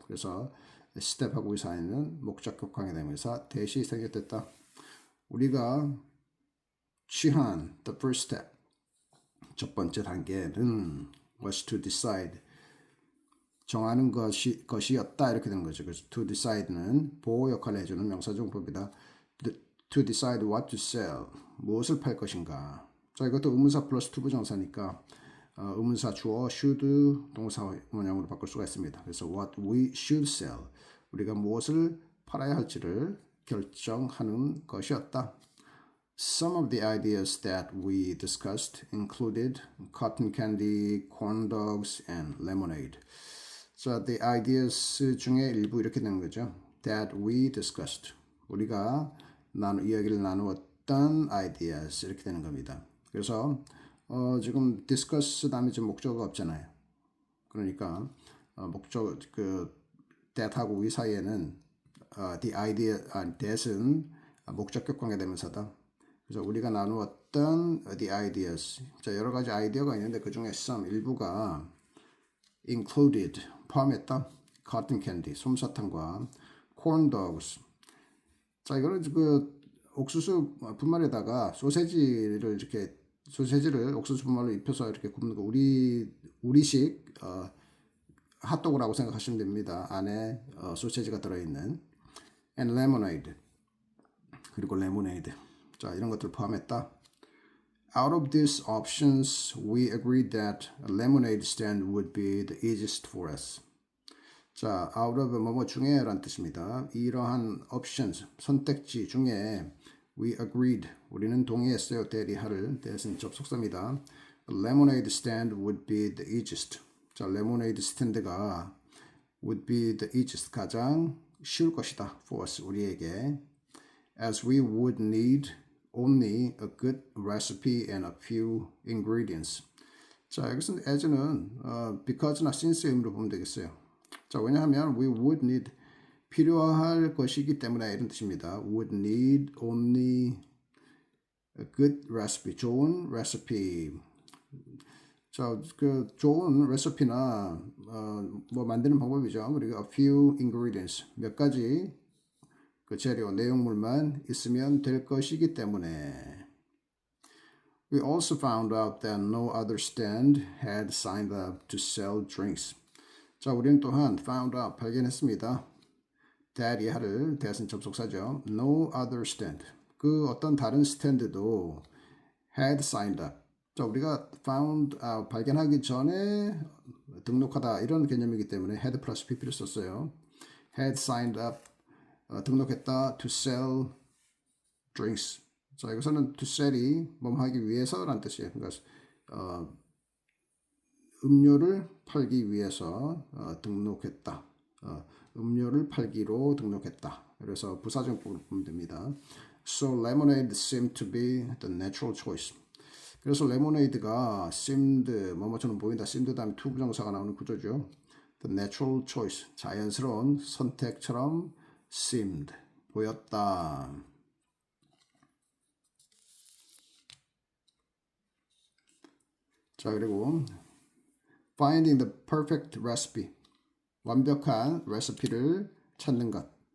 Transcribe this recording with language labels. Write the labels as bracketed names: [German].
[Korean] 그래서 step하고 we 사이에는 목적격 관계되면서 that이 생겼다. 우리가 취한 the first step 첫 번째 단계는 was to decide 정하는 것이었다 이렇게 되는 거죠. 그래서 to decide는 보호 역할을 해주는 명사정법이다. to decide what to sell 무엇을 팔 것인가. 자, 이것도 의문사 플러스 투부정사니까 의문사 주어 should 동사 원형으로 바꿀 수가 있습니다. 그래서 what we should sell 우리가 무엇을 팔아야 할지를 결정하는 것이었다. [English] Some of the ideas that we discussed included cotton candy, corn dogs, and lemonade. [Korean] 자, the ideas 중에 일부 이렇게 되는 거죠. That we discussed. 우리가 이야기를 나누었던 ideas 이렇게 되는 겁니다. 그래서 지금 discuss 다음에 지금 목적어가 없잖아요. 그러니까 목적 that하고 we 사이에는 the idea, that은 목적격 관계대명사다. 그래서 우리가 나누었던 the ideas. 자, 여러 가지 아이디어가 있는데 그 중에 some 일부가 included 포함했다. cotton candy 솜사탕과 corn dogs. 자, 이거는 옥수수 분말에다가 소세지를 옥수수 분말로 입혀서 이렇게 굽는 거 우리식 핫도그라고 생각하시면 됩니다. 안에 소세지가 들어있는 and lemonade 그리고 lemonade. 자, 이런 것들 포함했다. [English] Out of these options, we agreed that a lemonade stand would be the easiest for us. [Korean] 자, out of 뭐뭐 중에란 뜻입니다. 이러한 options, 선택지 중에 we agreed, 우리는 동의했어요. that은 접속사입니다. [English] A lemonade stand would be the easiest. [Korean] 자, lemonade 스탠드가 [English] would be the easiest, [Korean] 가장 쉬울 것이다. [English] for us, [Korean] 우리에게. [English] As we would need only a good recipe and a few ingredients. [Korean] 자, 여기서 as는 because나 since의 의미로 보면 되겠어요. 자, 왜냐하면 we would need 필요할 것이기 때문에 이런 뜻입니다. would need only a good recipe, 좋은 recipe. 자, 좋은 레시피나 뭐 만드는 방법이죠. 그리고 a few ingredients, 몇 가지 재료, 내용물만 있으면 될 것이기 때문에. [English] We also found out that no other stand had signed up to sell drinks. [Korean] 자, 우리는 또한 found out, 발견했습니다. that 이하를 that은 접속사죠. [English] No other stand. [Korean] 그 어떤 다른 스탠드도 [English] had signed up. [Korean] 자, 우리가 found out, 발견하기 전에 등록하다 이런 개념이기 때문에 had 플러스 pp를 썼어요. had signed up. 등록했다 [English] to sell drinks. [Korean] 자, 여기서는 to sell이 뭐 하기 위해서라는 뜻이에요. 그러니까 음료를 팔기 위해서 등록했다. 음료를 팔기로 등록했다. 그래서 부사정법으로 보면 됩니다. [English] So lemonade seemed to be the natural choice. [Korean] 그래서 레모네이드가 seemed 뭐뭐처럼 보인다. seemed 다음에 to 부정사가 나오는 구조죠. [English] The natural choice, [Korean] 자연스러운 선택처럼 seemed, 보였다. 자, 그리고 [English] finding the perfect recipe. [Korean] 완벽한 레시피를 찾는 것.